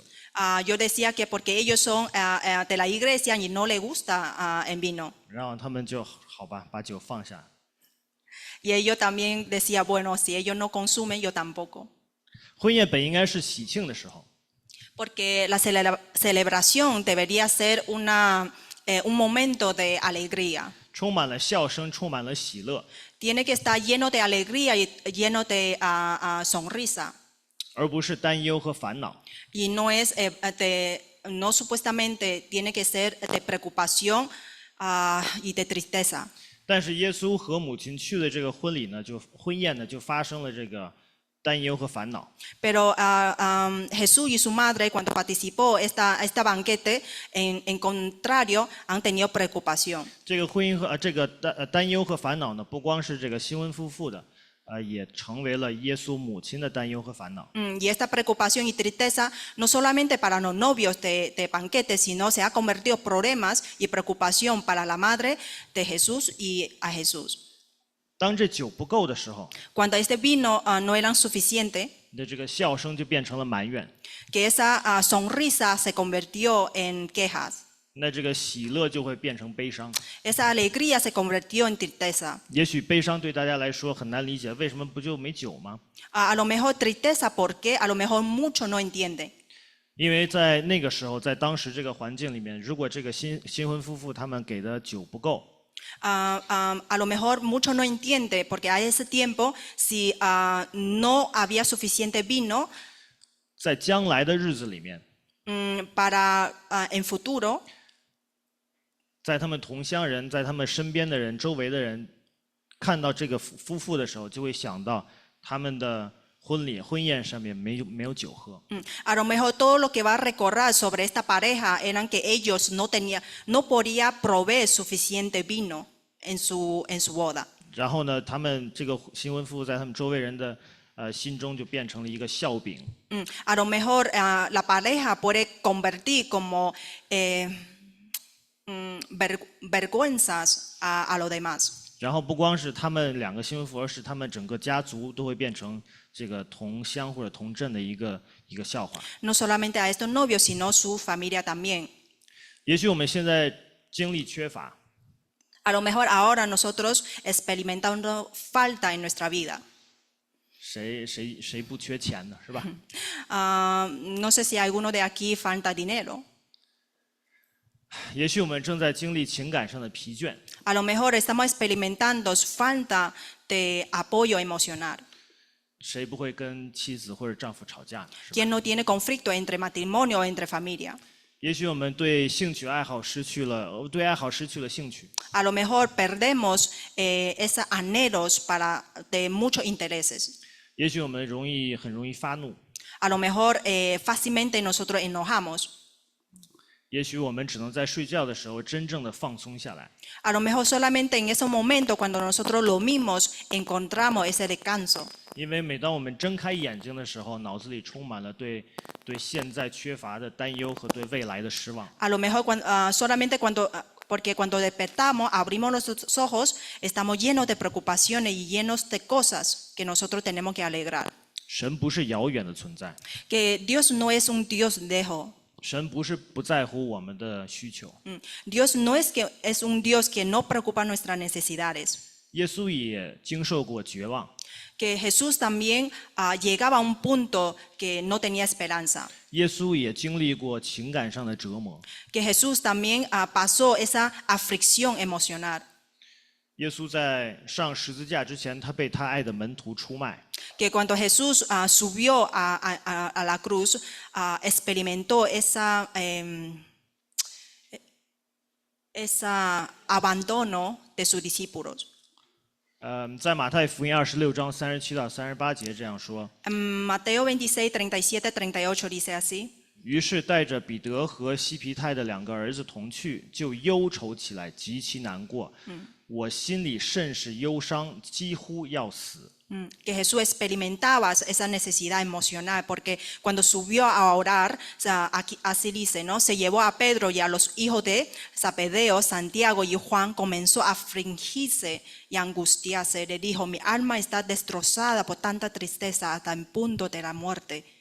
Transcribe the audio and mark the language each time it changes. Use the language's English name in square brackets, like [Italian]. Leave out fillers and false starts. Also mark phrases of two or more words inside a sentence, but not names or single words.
[Spanish] Yo decía que porque ellos son de la iglesia y no les gusta el vino. [Chinese] 然后他们就好吧，把酒放下。 [Spanish] Y ellos también decían, bueno, si ellos no consumen, yo tampoco. [Chinese] 婚宴本应该是喜庆的时候， [Spanish] Porque la celebración debería ser un momento de alegría. [Chinese] 充满了笑声，充满了喜乐， [Spanish] Tiene que estar lleno de alegría y lleno de sonrisa. [Chinese] 而不是担忧和烦恼。 [Spanish] Y no es no supuestamente tiene que ser de preocupación y de tristeza. [Chinese] 但是耶稣和母亲去的这个婚礼呢，婚宴呢，就发生了这个担忧和烦恼。 [Spanish] Pero Jesús y su madre, cuando participó esta banquete, en contrario, han tenido preocupación. [Chinese] 这个婚姻和这个担忧和烦恼呢，不光是这个新婚夫妇的，也成为了耶稣母亲的担忧和烦恼。 [Spanish] Y esta preocupación y tristeza no solamente para los novios de banquete, sino se ha convertido en problemas y preocupación para la madre de Jesús y a Jesús. [Chinese] 当这酒不够的时候， [Spanish] Cuando este vino no era suficiente, [Chinese] 你的这个笑声就变成了埋怨， [Spanish] que esa sonrisa se convirtió en quejas. [Chinese] 那这个喜乐就会变成悲伤。 [Spanish] Esa alegría se convirtió en tristeza. [Chinese] 也许悲伤对大家来说很难理解，为什么不就没酒吗？ [Spanish] A lo mejor tristeza, porque a lo mejor muchos no entienden. [Chinese] 因为在那个时候，在当时这个环境里面，如果这个新婚夫妇他们给的酒不够， [Spanish] A lo mejor muchos no entienden, porque a ese tiempo, si no había suficiente vino [Chinese] 在将来的日子里面， [Spanish] para en futuro, [Chinese] 在他们同乡人，在他们身边的人、周围的人，看到这个夫妇的时候，就会想到他们的婚宴上面没有酒喝。 [Spanish] a lo mejor todo lo que va a recordar sobre esta pareja eran que ellos no podían proveer suficiente vino en su boda. [Chinese] 然后呢，他们这个新婚夫妇在他们周围人的心中就变成了一个笑柄。 [Spanish] A lo mejor la pareja puede convertir como vergüenzas a los demás. [Chinese] 然后不光是他们两个新婚夫妇，而是他们整个家族都会变成这个同乡或者同镇的一个笑话。 [Spanish] No solamente a estos novios, sino su familia también. [Chinese] 也许我们现在精力缺乏， [Spanish] A lo mejor ahora nosotros experimentando falta en nuestra vida. [Chinese] 谁不缺钱呢？是吧？ [Spanish] No sé si alguno de aquí falta dinero. [Chinese] 也许我们正在经历情感上的疲倦， [Spanish] A lo mejor estamos experimentando falta de apoyo emocional. [Chinese] 谁不会跟妻子或者丈夫吵架呢？是吧？ [Spanish] ¿Quién no tiene conflicto entre matrimonio o entre familia? [Chinese] 也许我们对兴趣爱好失去了，对爱好失去了兴趣。 [Spanish] A lo mejor perdemos esos anhelos de muchos intereses. [Chinese] 也许我们很容易发怒， [Spanish] A lo mejor fácilmente nosotros enojamos. [Chinese] 也许我们只能在睡觉的时候真正的放松下来。 [Spanish] A lo mejor solamente en esos momentos cuando nosotros lo mismos encontramos ese descanso. [Chinese] 因为每当我们睁开眼睛的时候，脑子里充满了对现在缺乏的担忧和对未来的失望。 [Spanish] A lo mejor solamente porque cuando despertamos, abrimos nuestros ojos, estamos llenos de preocupaciones y llenos de cosas que nosotros tenemos que alegrar. [Chinese] 神不是遥远的存在， [Spanish] Que Dios no es un Dios lejos. [Chinese] 神不是不在乎我们的需求， [Spanish] Dios no es que es un Dios que no preocupa nuestras necesidades. [Chinese] 耶稣也经受过绝望， [Spanish] Que Jesús también llegaba a un punto que no tenía esperanza. [Chinese] 耶稣也经历过情感上的折磨。 [Spanish] Que Jesús también pasó esa aflicción emocional. [Chinese] 耶稣在上十字架之前，他被他爱的门徒出卖， [Spanish] Que cuando Jesús subió a la cruz, experimentó ese abandono de sus discípulos. [Chinese] 在马太福音26章37到38节这样说。 [Spanish] Mateo 26, 37, 38 dice así. [Chinese] 于是带着彼得和西皮太的2个儿子同去，就忧愁起来，极其难过。我心里甚是忧伤，几乎要死。 [Spanish] Que Jesús experimentaba esa necesidad emocional porque cuando subió a orar, así dice, ¿no? Se llevó a Pedro y a los hijos de Zebedeo, Santiago y Juan, comenzó a afligirse y angustiarse. Le dijo, mi alma está destrozada por tanta tristeza hasta el punto de la muerte.